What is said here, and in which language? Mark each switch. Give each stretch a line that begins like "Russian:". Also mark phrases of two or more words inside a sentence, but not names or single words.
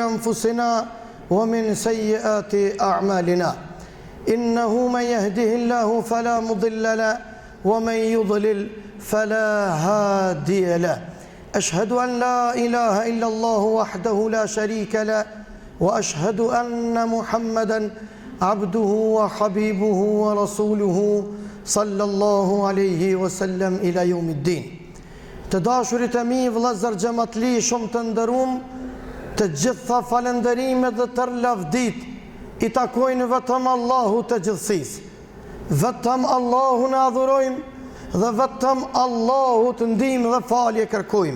Arabic: أنفسنا ومن سيئات أعمالنا إنه من يهده الله فلا مضل له ومن يضلل فلا هادي له أشهد أن لا إله إلا الله وحده لا شريك له وأشهد أن محمدا عبده وحبيبه ورسوله صلى الله عليه وسلم إلى يوم الدين.
Albanian: Të dashurit e mi, vëllezër xhamatli shumë të nderuam, të gjitha falënderimet dhe të lavdit i takojnë vetëm Allahut të gjithësisë. Vetëm Allahun e adhurojmë dhe vetëm Allahut ndihmë dhe falje kërkojmë.